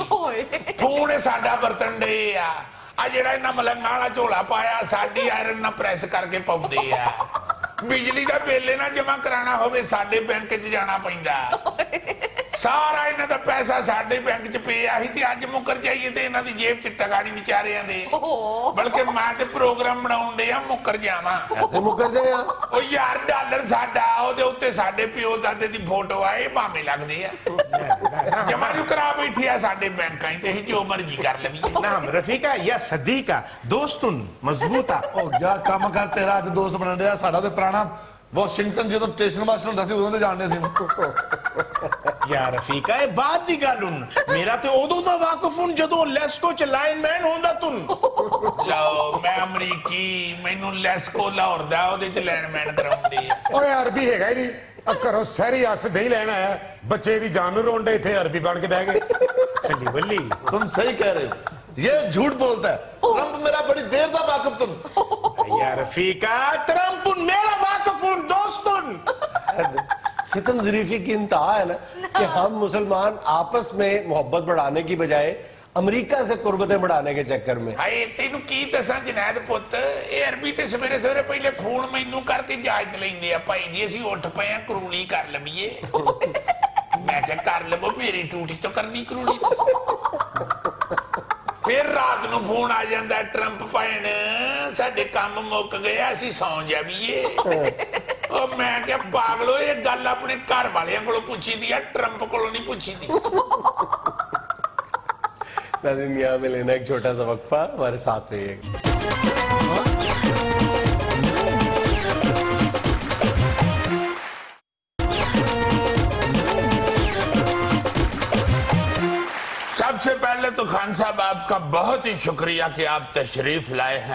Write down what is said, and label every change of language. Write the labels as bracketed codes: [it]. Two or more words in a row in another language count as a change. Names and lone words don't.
[pa] ਫੋਨ ਇਹ ਸਾਡਾ ਵਰਤਣ ਡੇ ਆ ਜਿਹੜਾ ਇਹਨਾਂ ਮਲੰਗਾਂ ਵਾਲਾ ਝੋਲਾ ਪਾਇਆ ਸਾਡੀ ਆਇਰਨ ਨਾਲ ਪ੍ਰੈਸ ਕਰਕੇ ਪਾਉਂਦੇ ਆ। ਬਿਜਲੀ ਦਾ ਬਿੱਲ ਨਾ ਜਮਾ ਕਰਾਣਾ ਹੋਵੇ ਸਾਡੇ ਬੈਂਕ 'ਚ ਜਾਣਾ ਪੈਂਦਾ। ਸਾਰਾ ਇਹਨਾਂ ਦਾ ਪੈਸਾ ਸਾਡੇ ਬੈਂਕ 'ਚ ਪਿਆ ਸੀ ਤੇ ਅੱਜ ਮੁੱਕਰ ਜਾਈਏ ਤੇ ਇਹਨਾਂ ਦੀ ਜੇਬ 'ਚ ਟਕਾ ਨਹੀਂ ਵਿਚਾਰਿਆਂ ਦੇ। ਬਲਕਿ ਮੈਂ ਤੇ ਪ੍ਰੋਗਰਾਮ ਬਣਾਉਣ ਡਿਆ ਮੁੱਕਰ ਜਾਵਾਂ। [ur] ایسے مکر جائے یار. [pa] ਉਹ ਯਾਰ ਡਾਲਰ ਸਾਡਾ ਉਹਦੇ ਉੱਤੇ ਸਾਡੇ ਪਿਓ ਦਾਦੇ ਦੀ ਫੋਟੋ ਆ, ਇਹ ਭਾਵੇਂ ਲੱਗਦੇ ਆ। ਜਮਾ ਨੂੰ ਕਰਾ ਬੈਠੀ ਆ ਸਾਡੇ ਬੈਂਕਾਂ 'ਚ ਤੇ ਅਸੀਂ ਜੋ ਮਰਜ਼ੀ ਕਰ ਲਵੀਏ। [ar] نام رفيقة يا صديقة دوستن مضبوطة. [pa] ਉਹ ਜਾ ਕੰਮ ਕਰ, ਤੇਰਾ ਅੱਜ ਦੋਸਤ ਬਣਨ ਡਿਆ। ਸਾਡਾ ਤੇ ਪੁਰਾਣਾ ਵਾਸ਼ਿੰਗਟਨ ਜਦੋਂ ਸਟੇਸ਼ਨ ਮਾਸਟਰ ਹੁੰਦਾ ਸੀ ਉਦੋਂ ਦੇ ਜਾਣਦੇ ਸੀ। [ar] يا رفيقة [pa] ਯੇ ਬਾਤ ਦੀ ਗਲ ਹੁਨ ਮੇਰਾ ਤੇ ਉਦੋਂ ਦਾ ਵਾਕਫ਼ ਹੁਨ ਜਦੋਂ ਲੇਸਕੋ ਚ ਲਾਈਨਮੈਨ ਹੋਂਦਾ ਤੁਨ। ਲਓ ਮੈਂ ਅਮਰੀਕੀ, ਮੈਨੂੰ ਲੈਸਕੋ ਲਾਹੌਰ ਦਾ ਉਹਦੇ 'ਚ ਲੈਂਡਮੈਨ ਕਰਾਉਂਦੇ ਆ। ਓਏ ਅਰਬੀ ਹੈਗਾ ਹੀ ਨਹੀਂ। ਘਰੋਂ ਸਹਰੀ ਅਸ ਦਹੀ ਲੈਣ ਆਇਆ, ਬੱਚੇ ਦੀ ਜਾਨ ਨੂੰ ਰੋਂਡੇ ਇੱਥੇ ਅਰਬੀ ਬਣ ਕੇ ਬਹਿ ਗਏ। खली वली [ur] تم صحیح کہہ رہے ہو، یہ جھوٹ بولتا ہے۔ ٹرمپ میرا بڑی دیر تھا واقف تم. [ar] يا رفيقة [pa] ਟਰੰਪ ਮੇਰਾ ਵਾਕਫ਼ ਹੁਨ ਦੋਸਤੁਨ। [ur] ستم ظریفی کی انتہا ہے نا کہ ہم مسلمان آپس میں محبت بڑھانے کی بجائے امریکہ سے قربتیں بڑھانے کے چکر میں. [pa] ਹਾਏ ਤੈਨੂੰ ਕੀ ਦੱਸਾਂ ਜਨੈਦ पुੱਤ ਇਹ ਅਰਬੀ ਤੇ ਸਵੇਰੇ ਸਵੇਰੇ ਪਹਿਲੇ ਫੋਨ ਮੈਨੂੰ ਕਰਕੇ ਇਜਾਜ਼ਤ ਲੈਂਦੇ ਆ ਭਾਈ ਜੀ ਅਸੀਂ ਉੱਠ ਪਏ ਆ ਕਰੂਲੀ ਕਰ ਲਈਏ ਮੈਂ ਕਿਹਾ ਕਰ ਲਵੋ ਮੇਰੀ ਟੂਟੀ ਤੋਂ ਕਰਨੀ ਕਰੂਲੀ ਫਿਰ ਰਾਤ ਨੂੰ ਫੋਨ ਆ ਜਾਂਦਾ ਟਰੰਪ ਭੈਣ ਸਾਡੇ ਕੰਮ ਮੁੱਕ ਗਿਆ ਅਸੀਂ ਸੌਂ ਜਾਵੀਏ ਉਹ ਮੈਂ ਕਿਹਾ ਪਾਗਲੋ ਇਹ ਗੱਲ ਆਪਣੇ ਘਰ ਵਾਲਿਆਂ ਕੋਲੋਂ ਪੁੱਛੀਦੀ ਆ ਟਰੰਪ ਕੋਲੋਂ ਨਹੀਂ ਪੁੱਛੀਦੀ [ur] ناظرین یہاں میں لینا ایک چھوٹا سا وقفہ، ہمارے ساتھ رہیےگا. سب سے پہلے تو خان صاحب آپ کا بہت ہی شکریہ کہ آپ تشریف لائے ہیں.